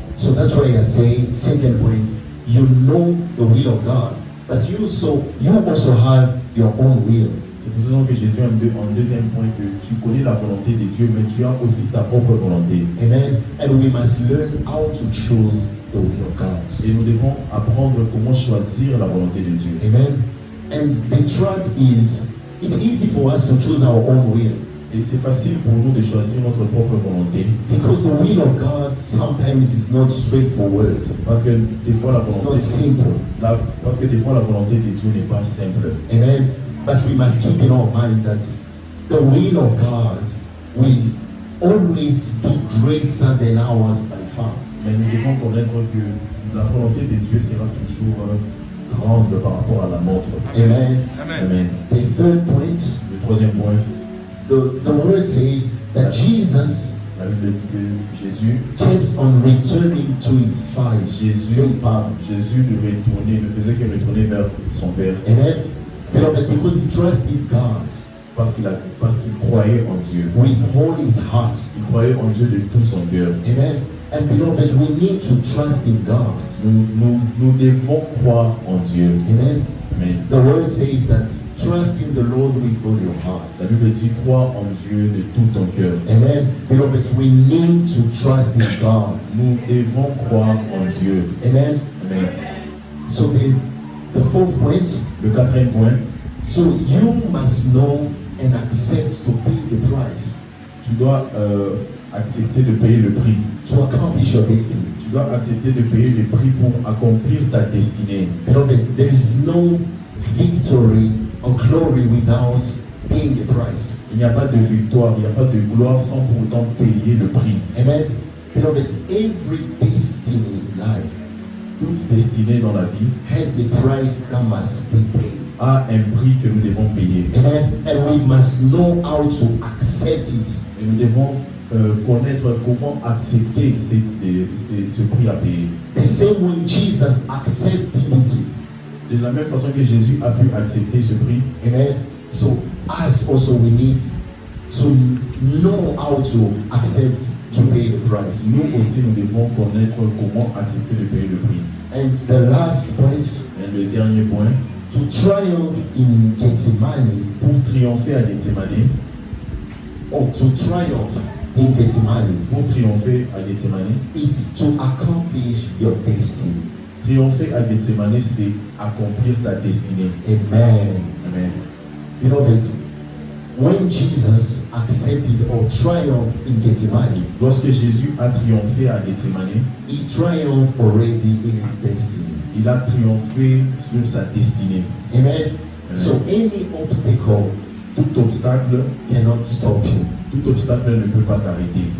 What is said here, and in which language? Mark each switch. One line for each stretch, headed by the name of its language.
English: So that's why I say, second point, you know the will of God, but you also have your own will.
French: C'est pour cette raison que j'ai dit en deuxième point que tu connais la volonté de Dieu, mais tu as aussi ta propre volonté. Amen.
English: And we must learn how to choose the will of God.
French: Et nous devons apprendre comment choisir la volonté de Dieu. Amen.
English: And the truth is, it's easy for us to choose our own will
French: Et c'est facile pour nous de choisir notre propre volonté.
English: because the will of God sometimes is not straightforward.
French: Parce que des fois la
English: It's not
French: volonté,
English: simple.
French: parce que des fois la volonté de Dieu n'est pas simple. Amen.
English: But we must keep in our mind that the will of God will always be greater than ours by far.
French: Mais nous devons connaître que la volonté de Dieu sera toujours grande par rapport à la nôtre. Amen. Amen. Amen.
English: The third point,
French: Le troisième point,
English: the word says that Jesus
French: la Bible dit que Jésus
English: kept on returning to his father.
French: Jésus ne faisait que retourner vers son Père Amen.
English: Beloved, because he trusted God
French: parce qu'il croyait en Dieu.
English: with all his heart.
French: Il croyait en Dieu de tout son cœur. Amen.
English: And beloved, we need to trust in God.
French: Nous devons croire en Dieu. Amen. Amen.
English: The word says that trust in the Lord with all your heart.
French: La Bible dit croire en Dieu de tout ton cœur. Amen.
English: Beloved, we need to trust in God.
French: Nous devons croire en Dieu. Amen. Amen.
English: So the fourth point,
French: Le quatrième point,
English: so you must know and accept to pay the price
French: tu dois accepter de payer le prix.
English: to accomplish your destiny.
French: Tu dois accepter de payer le prix pour accomplir ta destinée.
English: Beloved, there is no victory or glory without paying the price.
French: Il n'y a pas de victoire, il n'y a pas de gloire sans pour autant payer le prix.
English: Amen. Beloved, every destiny in life
French: Toute destinée dans la vie
English: has a price that must be paid.
French: a un prix que nous devons payer. Amen.
English: And we must know how to accept it.
French: Et nous devons connaître comment accepter ce prix à payer.
English: The same way Jesus accepted it.
French: De la même façon que Jésus a pu accepter ce prix, Amen.
English: So us also we need to know how to accept to pay the price.
French: nous aussi nous devons connaître comment accepter de payer le prix.
English: And the last point,
French: Et le dernier point,
English: to triumph in Gethsemane,
French: pour triompher à Gethsemane,
English: or to triumph in Gethsemane,
French: pour triompher à Gethsemane,
English: it's to accomplish your destiny.
French: triompher à Gethsemane, c'est accomplir ta destinée. Amen. Amen.
English: Beloved, when Jesus accepted or triumphed in Gethsemane,
French: Lorsque Jésus a triomphé à Gethsemane,
English: he triumphed already in his destiny.
French: il a triomphé sur sa destinée.
English: Amen. So any obstacle
French: Tout obstacle,
English: cannot stop you
French: tout obstacle ne peut pas t'arrêter.